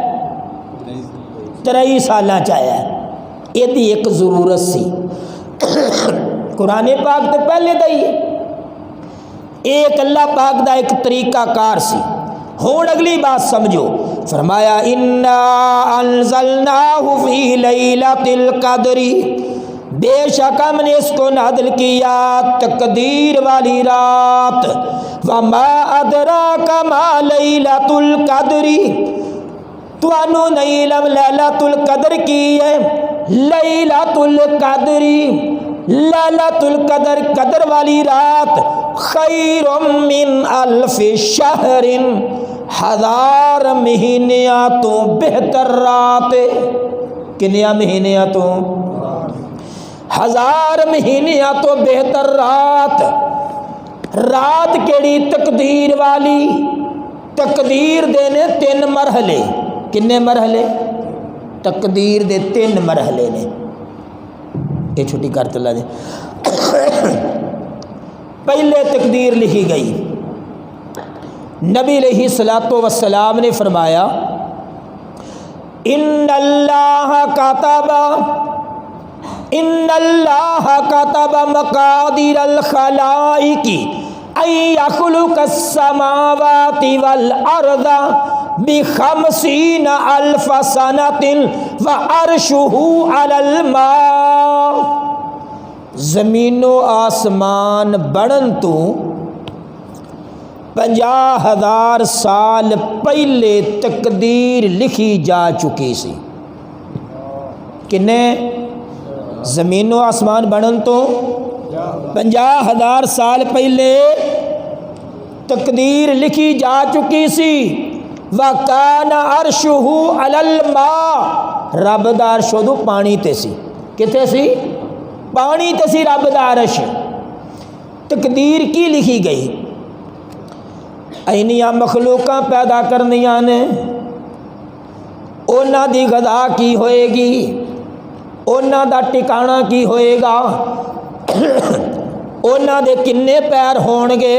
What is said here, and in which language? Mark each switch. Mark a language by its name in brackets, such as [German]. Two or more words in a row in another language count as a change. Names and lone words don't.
[Punjabi] 23 سالاں چ آیا. یدی اک ضرورت سی قرآن پاک توں پہلے دا ہی اک اللہ پاک دا اک طریقہ کار سی. ہݨ اگلی بات سمجھو۔ فرمایا [Arabic] إنا أنزلناه في ليلة القدر, [Urdu] بےشک ہم نے اس کو نازل کیا تقدیر والی رات. [Arabic] وما أدراك ما ليلة القدر, [Punjabi] تہانوں نہیں علم لیلۃ القدر کی ہے? [Arabic] ليلة القدر [Punjabi] لیلۃ القدر قدر والی رات [Arabic] خير من ألف شهر, [Punjabi] 1000 مہینیاں توں بہتر رات. کنیاں مہینیاں توں؟ 1000 مہینیاں توں بہتر رات. رات کیہڑی؟ تقدیر والی. تقدیر دے نے 3 مرحلے۔ کنے مرحلے? تقدیر دے 3 مرحلے نے۔ ایہہ چھٹی کر چلا دے. پہلے تقدیر لکھی گئی. نبی علیہ الصلاۃ والسلام نے فرمایا [Arabic] إن الله كتب مقادير الخلائق أن يخلق السماوات والأرض بخمسين ألف سنة وعرشه على الماء. [Punjabi] زمینو اسمان بنن توں 50,000 سال پہلے تقدیر لکھی جا چکی سی. کنے? زمینو اسمان بنن توں 50,000 سال پہلے تقدیر لکھی جا چکی سی. [Arabic] وكان عرشه على الماء, [Punjabi] رب دا عرش اودوں پانی تے سی. کتھے سی؟ پانی تے سی رب دا عرش. تقدیر کی لکھی گئی? اینیاں مخلوقاں پیدا کرنیاں نے، اوہناں دی غذا کی ہووے گی، اوہناں دا ٹھکاݨا کی ہووے گا، اوہناں دے کنے پیر ہوݨگے.